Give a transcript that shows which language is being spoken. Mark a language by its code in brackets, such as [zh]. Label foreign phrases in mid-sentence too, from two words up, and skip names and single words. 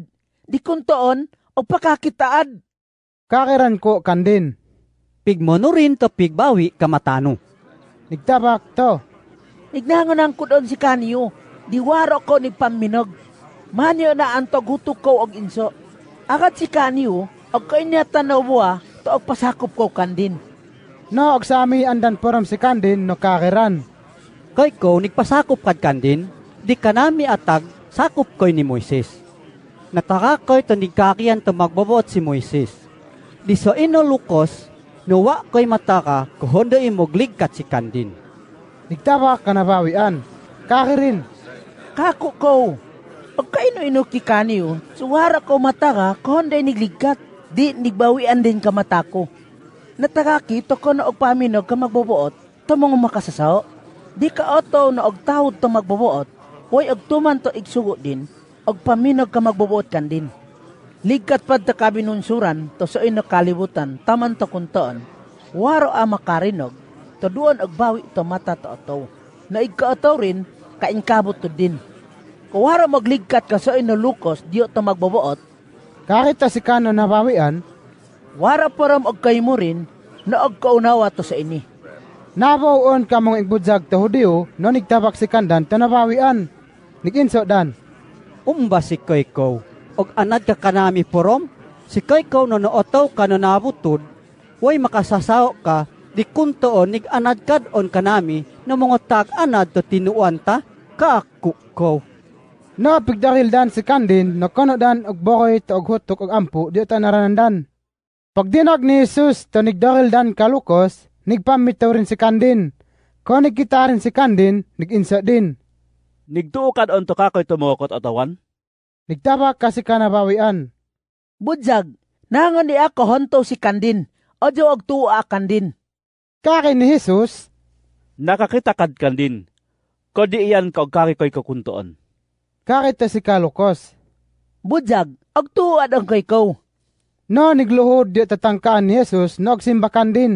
[mbb] Di kuntoon, o pakakitaad. Kakiran ko kandin. Pigmono rin to pigbawi kamatano. Nigtabak to. Ignangon ang kudon si kanyo. Di waro ko ni paminog. Manyo na antog hutok ko og inso. Agad si kanyo, og kanya tanaw mo to og pasakop ko kandin. No, og sami andan poram si kandin no kakiran. Kay ko nigpasakop kad kandin, di kanami atag sakop koy ni Moises. Nataka koy to nigkakian to magbabuot si Moises. Di so inolukos, nuwa koy mataka kuhondo imogligkat si kandin. Nigtabak kanabawian. Kakirin. Kako ko. Og kaino-ino ki kanyo, suwara ko mataka kuhonday nigligkat. Di nigbawian din ka matako. Nataka to ko na og paminog ka magbabuot, to mga makasasaw. Di ka oto na og tawod to magbabuot, way og tuman to igsugo din, og paminog ka magbabuot kan din. Ligkat pad ta kabinunsuran, to sa ino kalibutan, taman to kuntoon. Waro a makarinog, to duon og bawi to mata to oto. Na igka-oto rin, kainkabot to din. Kung waro magligkat ka sa ino lukos, diyo to magbabuot, Kakita si kano nabawian. wara param og kay mo rin, na og kaunawa to sa ini. Nabaon ka mong igbudzag to Hudiyo no nigtabak si kandan to nabawian. Niginso dan. Umba si koy ko, og anad ka kanami porom, si koy ko no nootaw ka no nabutod, way makasasaw ka, di kuntoon nig anad kadon kanami no mga tag-anad to tinuan ta, kaaku ko. No, pigdaril dan si kandin, no kono dan og bokoy to og hutok og ampu, di ta naranandan. Pagdinag ni Jesus to nigdaril dan kalukos, nigpamitaw rin si kandin. Kung nigkita rin si kandin, niginsa din. Nigtuokad on to kakoy tumokot atawan. Nigtabak kasi kanabawian. Budzag, nangon di ako honto si kandin, o diyo og tuwa kandin. Kaki ni Jesus, Nakakita kad kan din. Kodi iyan kag kaki koy kakuntoon. kakita si kalukos. Budzag, og tuwa ang kay ko. No, nigluhod di tatangkaan ni Jesus, no simbakan din.